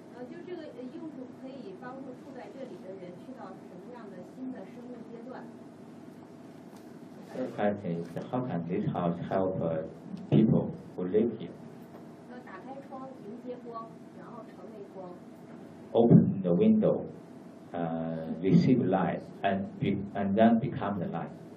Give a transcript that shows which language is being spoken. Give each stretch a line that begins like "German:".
Chinese: 就这个用途可以帮助住在这里的人去到什么样的新的生命阶段。
English: Third question is, how can this house help people who live here?
Chinese: 打开窗迎接光，然后成为光。
English: open the window, receive light, and then become the light.